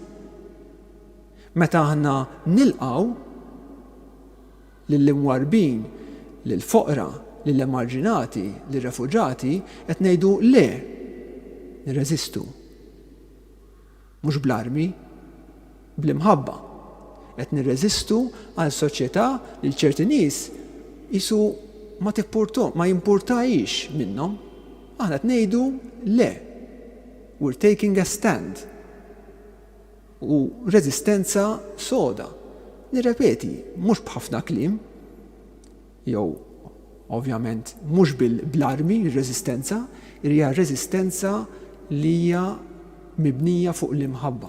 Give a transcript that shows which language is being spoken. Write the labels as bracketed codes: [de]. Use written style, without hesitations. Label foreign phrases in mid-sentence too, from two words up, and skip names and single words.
[mt] Meta aħna nilqgħu lill-imwarbin, lill-foqra, lill-emarġinati, lill-refuġati, qed ngħidu le, nirreżistu. Mhux bl-armi, bl-imħabba. Qed nirreżistu għal soċjetà li ċerti nies qisu ma jimpurtajix minnhom. Aħna qed ngħidu le. [en] We're taking a stand. [mt] U reżistenza soda. Nirrepeti, mhux b'ħafna kliem, jew ovvjament mhux bl-armi r-reżistenza, hija reżistenza li hija mibnija fuq l-imħabba.